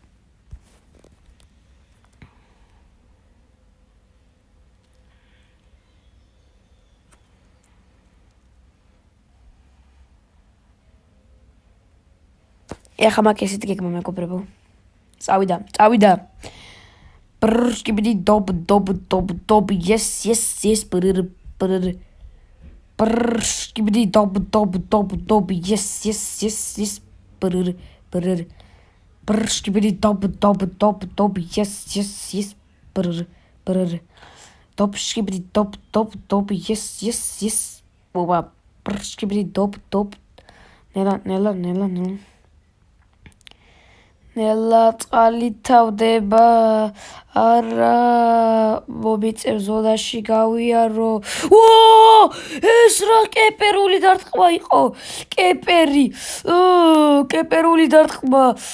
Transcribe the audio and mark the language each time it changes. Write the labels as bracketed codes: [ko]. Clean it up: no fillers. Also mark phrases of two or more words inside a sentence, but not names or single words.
[ka] ეხა მაგ ესეთი გეგმა მეგობრებო. წავიდა. Skibidi dob, yes, brr. Skibidi dob, yes, brr. Skibidi dob, yes, brr. Dob, skibidi dob, yes. Oba, skibidi dob. Nela. ნელა წყალი თავდება არა მომიწევ ზოლაში გავიარო ეს რა კეპერული დარტყმა იყო კეპერული დარტყმა